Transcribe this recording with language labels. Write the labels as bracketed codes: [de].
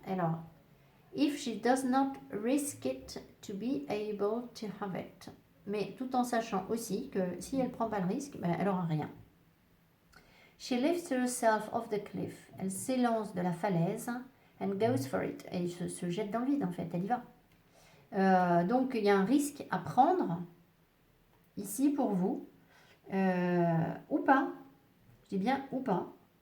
[en] Alors, if she does not risk it to be able to have it. [fr] Mais tout en sachant aussi que si elle ne prend pas le risque, ben, elle n'aura rien. [en] She lifts herself off the cliff. [fr] Elle s'élance de la falaise [en] and goes for it. [fr] Elle se jette dans le vide en fait, elle y va. Donc il y a un risque à prendre ici pour vous, ou pas. Je dis bien ou pas.